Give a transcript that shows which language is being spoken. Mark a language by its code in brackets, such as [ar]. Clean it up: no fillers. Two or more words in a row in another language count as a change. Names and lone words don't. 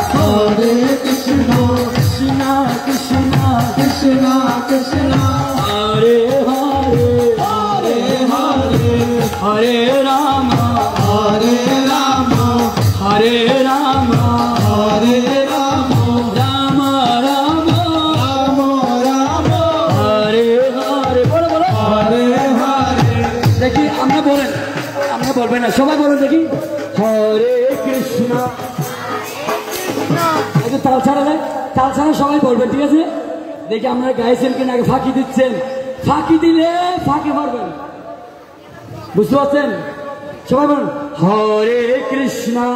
[bn] Hare Krishna Krishna Krishna Krishna Krishna Hare Hare Hare Hare Hare Rama Hare Rama Hare Rama Hare Rama Rama Rama Rama Rama Hare Hare বলো বলো Hare Hare দেখি আমরা বলবেন না সবাই বলুন দেখি হরে কৃষ্ণ এই তাল ছাড়া সবাই বলবেন ঠিক আছে দেখি আপনারা গাইছেন কিনা আগে ফাঁকি দিচ্ছেন ফাঁকি দিলে ফাঁকি মারবেন বুঝতে পারছেন সবাই বলুন হরে কৃষ্ণ